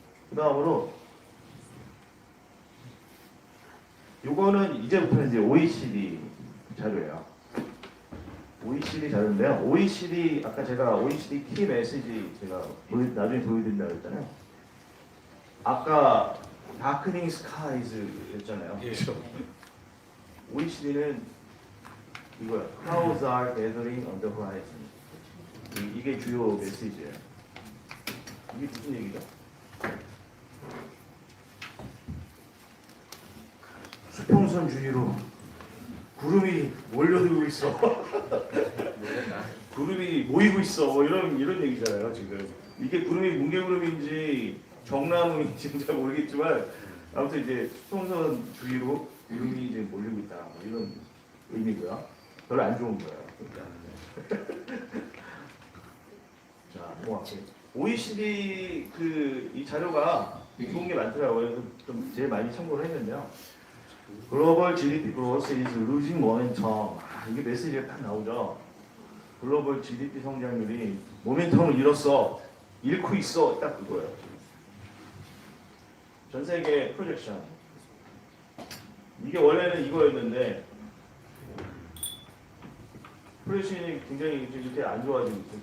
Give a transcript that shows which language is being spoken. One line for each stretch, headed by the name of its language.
Korean: 그다음으로 요거는 이제부터는 이제 OECD 자료예요. OECD 자료인데요. OECD 아까 제가 OECD 키 메시지 제가 나중에 보여드린다고 했잖아요. 아까 다크닝 스카이즈였잖아요. 그렇죠? OECD는 이거야.
English: Clouds are gathering on the horizon.
Korean: 이게 주요 메시지예요. 이게 무슨 얘기죠? 수평선 주위로 구름이 몰려들고 있어. 구름이 모이고 있어 뭐 이런 얘기잖아요 지금. 이게 구름이 뭉게구름인지 정나무인지 잘 모르겠지만 아무튼 이제 수평선 주위로 구름이 이제 몰리고 있다 뭐 이런 의미고요. 별로 안 좋은 거예요. 자, 넘어갈게요. OECD 이 자료가 좋은 게 많더라고요. 그래서 좀 제일 많이 참고를 했는데요.
English: 글로벌 GDP growth is losing momentum.
Korean: 이게 메시지가 딱 나오죠. 글로벌 GDP 성장률이 모멘텀을 잃었어. 잃고 있어. 딱 그거예요. 전 세계 프로젝션. 이게 원래는 이거였는데 프로젝션이 굉장히 이렇게 안 좋아지고 있어요.